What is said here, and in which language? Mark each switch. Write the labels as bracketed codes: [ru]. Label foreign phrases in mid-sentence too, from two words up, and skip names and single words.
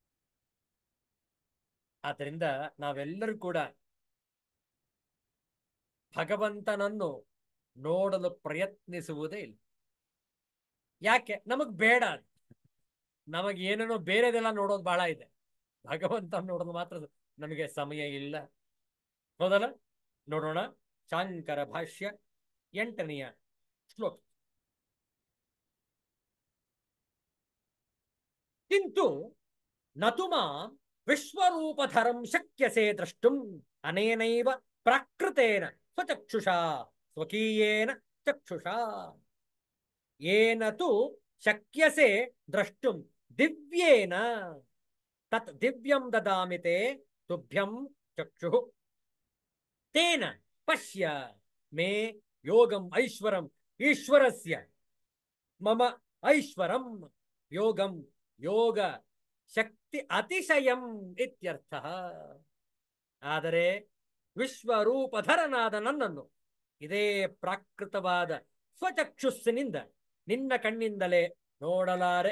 [kn] ಆದ್ದರಿಂದ ನಾವೆಲ್ಲರೂ ಕೂಡ ಭಗವಂತನನ್ನು ನೋಡಲು ಪ್ರಯತ್ನಿಸುವುದೇ ಇಲ್ಲ. ಯಾಕೆ? ನಮಗ್ ಬೇಡ. ನಮಗೇನೇನೋ ಬೇರೆದೆಲ್ಲ ನೋಡೋದು ಬಹಳ ಇದೆ, ಭಗವಂತ ನೋಡೋದು ಮಾತ್ರ ನಮಗೆ ಸಮಯ ಇಲ್ಲ. ಹೌದಲ್ಲ? ನೋಡೋಣ ಶಾಂಕರ ಭಾಷ್ಯ 8ನೆಯ ಶ್ಲೋಕ. [sa] ಕಿಂತು ನತು ಮಾಂ ವಿಶ್ವರೂಪಧರಂ ಶಕ್ಯಸೆ ದ್ರಷ್ಟುಂ ಅನೇನೈವ ಪ್ರಾಕೃತೇನ ಸ್ವಚಕ್ಷುಷಾ ಸ್ವಕೀಯೇನ ಚಕ್ಷುಷಾ ಯೇನ ತು ಶಕ್ಯಸೆ ದ್ರಷ್ಟುಂ ದಿವ್ಯೇನ ತತ್ ದಿವ್ಯಂ ದದಾಮಿ ತೇ ತುಭ್ಯಂ ಚಕ್ಷುಃ ತೇನ ಪಶ್ಯ ಮೇ ಯೋಗಂ ಐಶ್ವರಂ ಈಶ್ವರಸ್ಯ ಮಮ ಐಶ್ವರಂ ಯೋಗಂ ಯೋಗ ಶಕ್ತಿ ಅತಿಶಯಂ ಇತ್ಯರ್ಥಃ. [kn] ಆದರೆ ವಿಶ್ವರೂಪಧರನಾದ ನನ್ನನ್ನು ಇದೇ ಪ್ರಾಕೃತವಾದ ಸ್ವಚಕ್ಷುಸ್ಸಿನಿಂದ, ನಿನ್ನ ಕಣ್ಣಿಂದಲೇ ನೋಡಲಾರೆ.